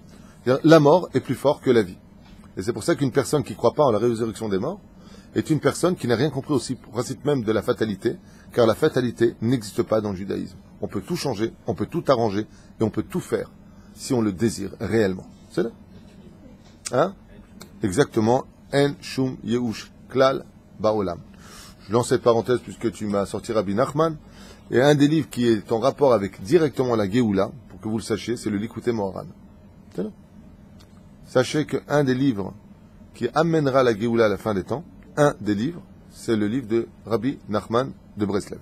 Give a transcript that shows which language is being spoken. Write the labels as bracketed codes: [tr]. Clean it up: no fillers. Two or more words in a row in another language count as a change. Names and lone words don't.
[fr] La mort est plus forte que la vie. Et c'est pour ça qu'une personne qui ne croit pas en la résurrection des morts est une personne qui n'a rien compris aussi au principe même de la fatalité, car la fatalité n'existe pas dans le judaïsme. On peut tout changer, on peut tout arranger, et on peut tout faire, si on le désire réellement. C'est là? Hein? Exactement. [he] אין שום יאוש כלל בעולם. [fr] Je lance cette parenthèse puisque tu m'as sorti Rabbi Nachman. Et un des livres qui est en rapport avec directement la Géoula, pour que vous le sachiez, c'est le Likutei Moharan. C'est là? Sachez qu'un des livres qui amènera la Géoula à la fin des temps, un des livres, c'est le livre de Rabbi Nachman de Breslev.